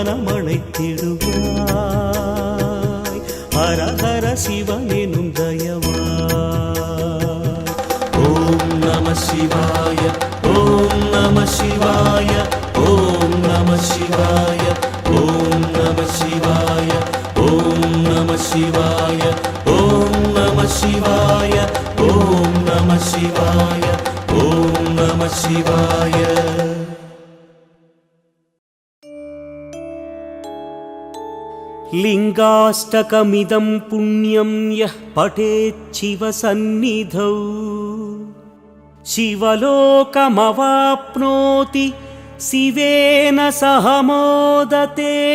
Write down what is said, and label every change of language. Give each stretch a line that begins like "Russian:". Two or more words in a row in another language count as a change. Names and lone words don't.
Tamil: மனமணைத்திடுவாய் ஹர ஹர சிவனெனும் தயவாய்
Sanskrit: ओम् नमः शिवाय ओम् नमः शिवाय ओम् नमः शिवाय ओम् नमः शिवाय ओम् नमः शिवाय ओम् नमः शिवाय ओम् नमः शिवाय ओम् नमः शिवाय लिङ्गाष्टकमिदं पुण्यं यः पठेत् शिवसन्निधौ शिवलोकमवाप्नोति शिवेन सह मोदते